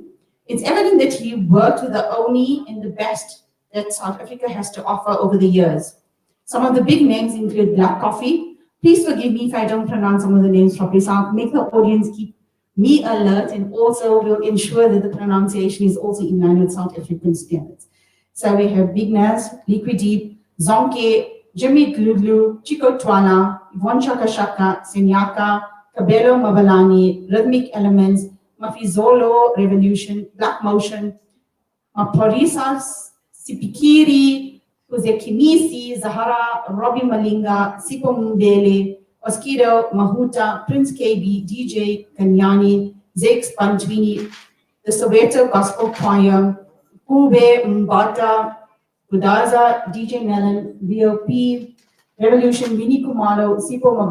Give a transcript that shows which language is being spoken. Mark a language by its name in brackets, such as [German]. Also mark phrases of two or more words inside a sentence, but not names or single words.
[English] It's evident that he worked with the only and the best that South Africa has to offer over the years. Some of the big names include Black Coffee. Please forgive me if I don't pronounce some of the names properly, so I'll make the audience keep me alert, and also will ensure that the pronunciation is also in line with South African standards. So we have Big Naz, Liquid Deep, Zonke, Jimmy Gluglu, Chico Twana, Yvonne Shaka Shaka, Senyaka, Kabelo Mabalani, Rhythmic Elements, Mafizolo Revolution, Black Motion, Maporisa Sipikiri, Kuzekimisi, Zahara, Robbie Malinga, Sipo Mbele, Oskido, Mahuta, Prince KB, DJ Kanyani, Zex Pantwini, the Soweto Gospel Choir, Kube Mbata, Budaza, DJ Melon, VOP, Revolution, Winnie Kumalo, Sipo